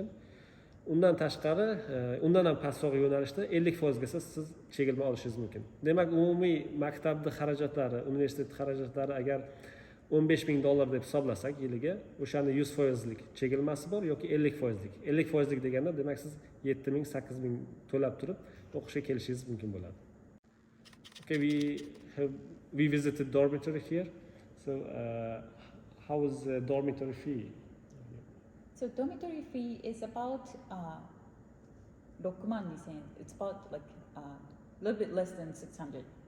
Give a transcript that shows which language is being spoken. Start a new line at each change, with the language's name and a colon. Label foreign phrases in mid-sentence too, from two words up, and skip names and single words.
Uzbek: Undan tashqari, undan ham pastroq yo'nalishda 50% ga siz chegilma olishingiz mumkin. Demak, umumiy maktabning xarajatlari, universitet xarajatlari agar $15,000 deb hisoblasak yiliga, o'shani 100% lik chegilmasi bor yoki 50% lik. 50% lik deganda demak siz 7,000, 8,000 to'lab turib o'qishga kelishingiz mumkin bo'ladi.
English: Okay, we visited dormitory here. So how is the dormitory fee? So dormitory fee is about 6万2000 円. It's about like a little bit less than $600.